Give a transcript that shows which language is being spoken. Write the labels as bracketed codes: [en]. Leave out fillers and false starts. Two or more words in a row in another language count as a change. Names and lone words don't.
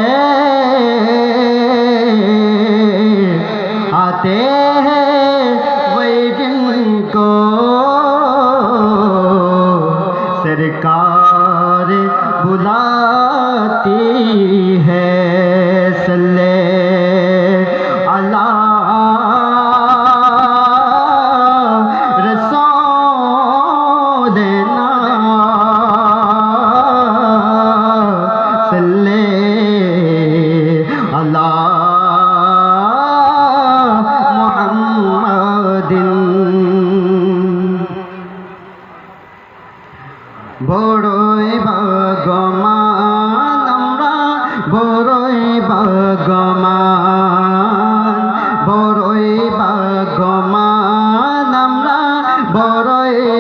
[ur] آتے ہیں وہی جن کو سرکار بلاتی ہے [ar] صلی اللہ رسولنا صلی اللہ محمد [bn] বড়ই ভাগ্যবান আমরা বড়ই ভাগ্যবান বড়ই ভাগ্যবান আমরা বড়ই